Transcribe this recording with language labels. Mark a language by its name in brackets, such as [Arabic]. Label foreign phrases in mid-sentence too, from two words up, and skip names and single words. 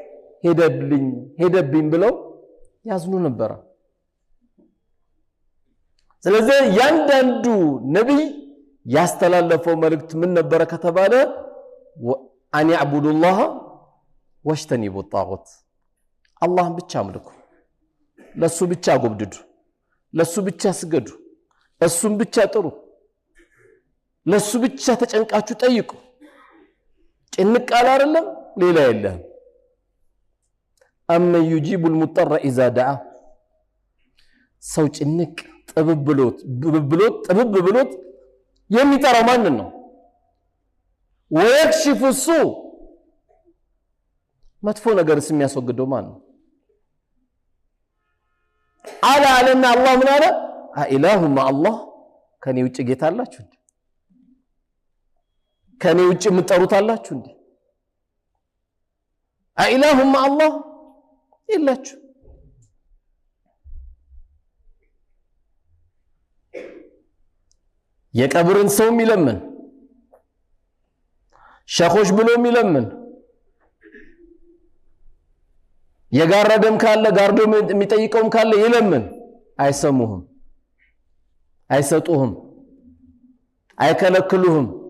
[Amharic] ሄደብኝ ብለው ያዝኑ ነበረ ስለዚህ ያንዳንዱ ነብይ ያስተላለፈው መልእክት ምን ነበረ ከተባለ [Arabic] أن يعبدوا الله واجتنبوا طاغوت [Amharic] አላህን ብቻ አምልኩ ለሱ ብቻ ጎብድዱ ለሱ ብቻ ስገዱ እሱን ብቻ ጥሩ ለሱ ብቻ ተጨንቃችሁ ጠይቁ ጭንቅ አለ አይደለም ሌላ የለም [Arabic] أما يجيب المضطر إذا دعا [Amharic] ሰው ጭንቅ ጥብብሎት የሚጠራው ማንን ነው [Arabic] ويكشف السوء [Amharic] መጥፎ ነገርስ የሚያስወግደው ማን ነው አለና አላህ ምን አለ [Arabic] أإله مع الله [Amharic] ከኔ ውጭ ጌታ አላችሁ እንዴ ከኔ ውጭ የምትጠሩት አላችሁ እንዴ [Arabic] أإله مع الله [Amharic] የላችሁ የቀብርን ሰው የሚለምን ሸኾች ብሎ የሚለምን የጋረደም ካለ ጋርዶ የሚጠይቀውም ካለ ይለምን አይሰሙህም አይሰጡህም አይከለክሉህም